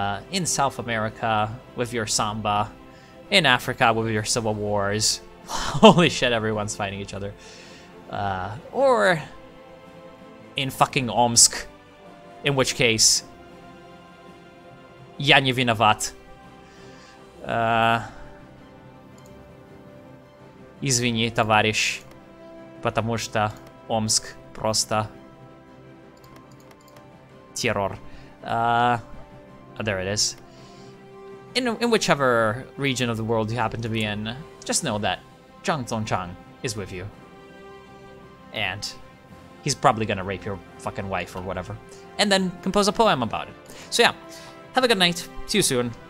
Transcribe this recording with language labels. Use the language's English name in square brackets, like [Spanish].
[English] in South America with your Samba, in Africa with your civil wars, holy shit, everyone's fighting each other, or in fucking Omsk, in which case, [Russian] я не виноват. Извини, товарищ, потому что Омск просто террор. [English] There it is. In whichever region of the world you happen to be in, just know that Zhang Zongchang is with you. And he's probably gonna rape your fucking wife or whatever. And then compose a poem about it. So yeah, have a good night. See you soon.